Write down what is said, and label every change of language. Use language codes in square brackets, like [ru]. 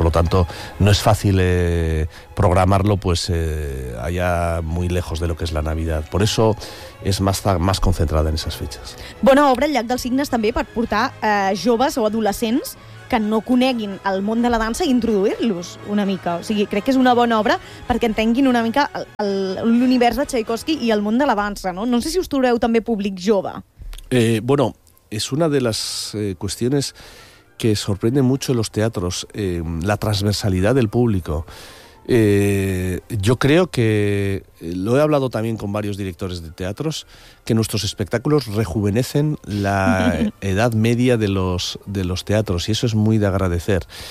[es] Por lo tanto, no es fácil programarlo allá muy lejos de lo que es la Navidad. Por eso es más concentrada en esas fechas. [ca] Bona obra, el Llac dels Cignes, també per portar joves o adolescents que no coneguin el món de la dansa i introduir-los una mica. O sigui, crec que és una bona obra perquè entenguin una mica l'univers de Tchaikovsky i el món de la dansa, no? No sé si us trobareu també públic jove. [es] Bueno, es una de las cuestiones que sorprende mucho en los teatros, la transversalidad del público. Yo creo que, lo he hablado también con varios directores de teatros, que nuestros espectáculos rejuvenecen la edad media de los teatros, y eso es muy de agradecer.